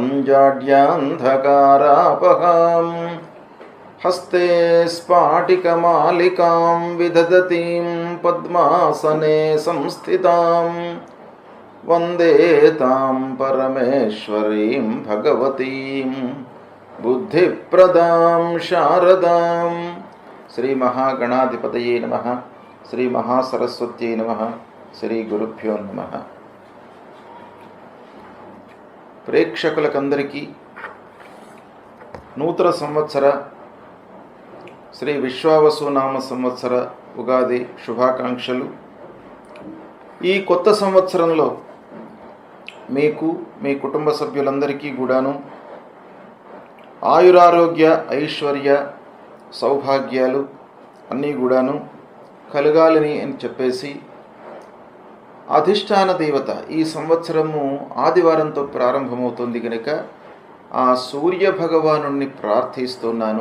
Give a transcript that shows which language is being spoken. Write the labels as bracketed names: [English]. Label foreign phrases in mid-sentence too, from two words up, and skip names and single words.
[Sanskrit] जाड्यान्धकारापहां हस्ते स्फाटिकमालिकां विदधतीं पद्मासने संस्थितां वन्दे तां परमेश्वरीं भगवतीं बुद्धिप्रदां शारदां। श्री महागणाधिपतये नमः। श्री महासरस्वत्यै नमः। श्री गुरुभ्यो नमः। [Telugu] ప్రేక్షకులకందరికీ నూతన సంవత్సర శ్రీ విశ్వావసునామ సంవత్సర ఉగాది శుభాకాంక్షలు. ఈ కొత్త సంవత్సరంలో మీకు మీ కుటుంబ సభ్యులందరికీ కూడాను ఆయురారోగ్య ఐశ్వర్య సౌభాగ్యాలు అన్నీ కూడాను కలగాలని అని చెప్పేసి అధిష్టాన దేవత ఈ సంవత్సరము ఆదివారంతో ప్రారంభమవుతుంది కనుక ఆ సూర్య భగవానుణ్ణి ప్రార్థిస్తున్నాను.